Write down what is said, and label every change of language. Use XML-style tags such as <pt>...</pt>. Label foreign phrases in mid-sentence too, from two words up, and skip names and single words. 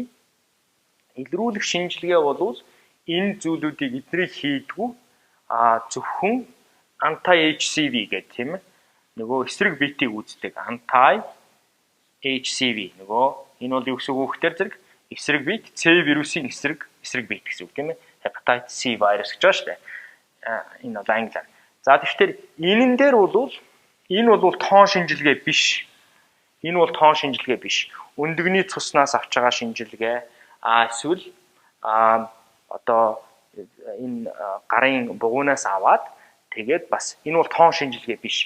<mn>Илрүүлэх шинжилгээ бол энэ зүйлүүдийг эднийг хийдгүү зөвхөн anti-HCV гэдэг тийм ээ. Нөгөө эсрэг биетийг үздэг anti-HCV нөгөө энэ бол юу гэсэн үг вэ гэхээр эсрэг биет C вирусын эсрэг биет гэсэн үг тийм ээ.</mn> <en>Hepatitis C virus</en> <mn>гэж байна шүү дээ. Энэ бол англиар. За тэгэхээр энэн дээр бол энэ бол тоон шинжилгээ биш. Энэ бол тоон шинжилгээ биш. Өндөгний цуснаас авч байгаа шинжилгээ эсвэл одоо энэ гарын бугуунаас аваад тэгээд бас энэ бол тоон шинжилгээ биш.</mn>